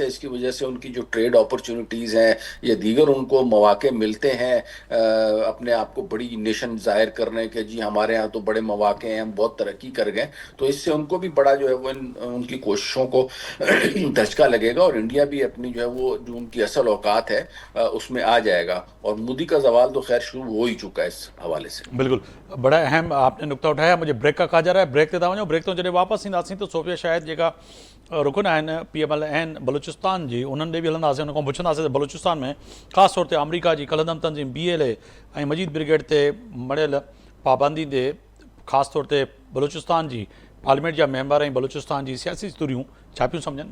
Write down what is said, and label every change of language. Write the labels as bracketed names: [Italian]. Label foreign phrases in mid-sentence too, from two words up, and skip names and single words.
[Urdu] اس کی وجہ سے ان کی جو [English] trade opportunities [Urdu] ہیں یا دیگر ان کو مواقع ملتے ہیں اپنے آپ کو بڑی نیشن ظاہر کرنے کے، جی ہمارے ہاں تو بڑے مواقع ہیں، ہم بہت ترقی کر گئے. تو اس سے ان کو بھی بڑا جو ہے وہ ان کی کوششوں کو دھچکا لگے گا، اور انڈیا بھی اپنی جو ہے وہ جو ان کی اصل اوقات ہے اس میں آ جائے گا. اور مودی کا زوال تو خیر شروع ہو ہی چکا ہے اس حوالے سے. بالکل بڑا اہم آپ نے نقطہ اٹھایا. مجھے بریک کا کہا جا رہا ہے، بریک [Sindhi] ते था वञो. ब्रेक तो जॾहिं वापसि ईंदासीं त सोफिया शाहिद जेका रुकन आहिनि PML आहिनि बलूचिस्तान जी, उन्हनि ॾे बि हलंदासीं, उन खां पुछंदासीं त बलूचिस्तान में ख़ासि तौर ते अमरीका जी कलदम तंज़ीम BLA ऐं मजीद ब्रिगेड ते मड़ियल पाबंदी ते ख़ासि तौर ते बलूचिस्तान जी पार्लियामेंट जा मेंबर ऐं बलूचिस्तान जी सियासी तुरियूं छा पियूं सम्झनि.